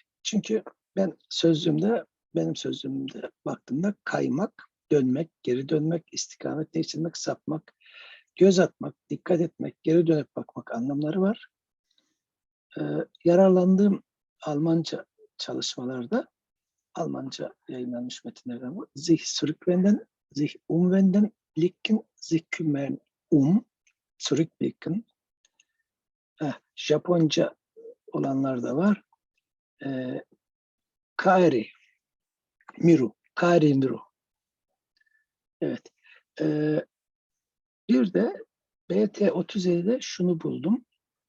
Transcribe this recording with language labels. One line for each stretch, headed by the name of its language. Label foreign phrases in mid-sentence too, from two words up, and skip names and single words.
Turkish: Çünkü benim sözlüğümde baktığımda kaymak, dönmek, geri dönmek, istikamet değiştirmek, sapmak, göz atmak, dikkat etmek, geri dönüp bakmak anlamları var. Yararlandığım Almanca çalışmalarda, Almanca yayınlanmış metinlerden bu.
German: Sich zurückwenden, sich umwenden, blicken, sich kümmern, zurückblicken.
Turkish: Japonca olanlar da var.
Japanese: かいり みる.
Turkish: Evet. Bir de BT 37'de şunu buldum.